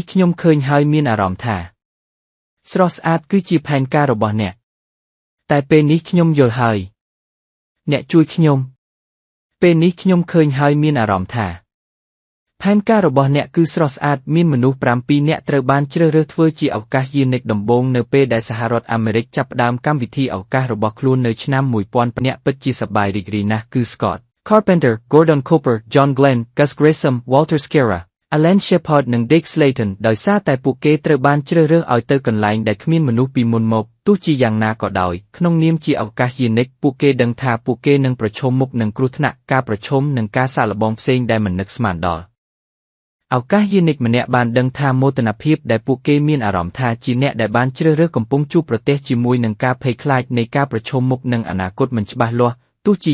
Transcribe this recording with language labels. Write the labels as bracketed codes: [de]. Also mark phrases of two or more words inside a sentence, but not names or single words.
[km] ខ្ញុំឃើញហើយមានអារម្មណ៍ថាស្រស់ស្អាតគឺជាផែនការរបស់អ្នកតែពេលនេះខ្ញុំយល់ហើយអ្នកជួយខ្ញុំពេលនេះខ្ញុំឃើញហើយមានអារម្មណ៍ថាផែនការរបស់អ្នកគឺស្រស់ស្អាតមានមនុស្ស7នាក់ត្រូវបានជ្រើសរើសធ្វើជាឱកាសយានិកដំបូងនៅពេលដែលសហរដ្ឋអាមេរិកចាប់ផ្ដើមកម្មវិធីឱកាសរបស់ខ្លួននៅឆ្នាំ1000អ្នកពិតជាសប្បាយរីករាយណាស់គឺ Scott Carpenter Gordon Cooper John Glenn Gus Grissom Walter Schera Alan Shepard និង Dick Slayton ដោយសារតែពួកគេត្រូវបានជ្រើសរើសឲ្យទៅកន្លែងដែលគ្មានមនុស្សពីមុនមកទោះជាយ៉ាងណាក៏ដោយក្នុងនាមជាឱកាសយានិកពួកគេដឹងថាពួកគេនឹងប្រឈមមុខនឹងគ្រោះថ្នាក់ការប្រឈមនិងការសាកល្បងផ្សេង ដែលមិននឹកស្មានដល់ឱកាសយានិកម្នាក់បានដឹងថាមោទនភាពដែលពួកគេមានអារម្មណ៍ថាជាអ្នកដែលបានជ្រើសរើសកំពុងជួបប្រទះជាមួយនឹងការភ័យខ្លាចនៃការប្រឈមមុខនឹងអនាគតមិនច្បាស់លាស់ទោះជា